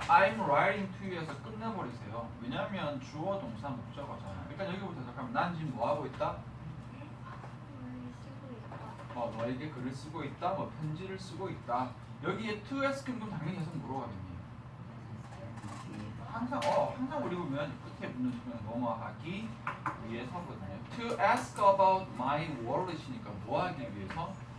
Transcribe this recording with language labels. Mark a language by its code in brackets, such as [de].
[en] I'm writing to you에서 [ko] 끝내버리세요. 왜냐면 주어, 동사, 목적어잖아. 그러니까 여기부터 시작하면 난 지금 뭐 하고 있다? 너에게 글을 쓰고 있다. 뭐 편지를 쓰고 있다. 여기에 to ask 그럼 당연히 해서 물어가겠니? 항상 우리 보면 끝에 붙는 수는 뭐뭐 하기 위해서거든요. [en] To ask about my wallet이니까 [ko] 뭐 하기 위해서?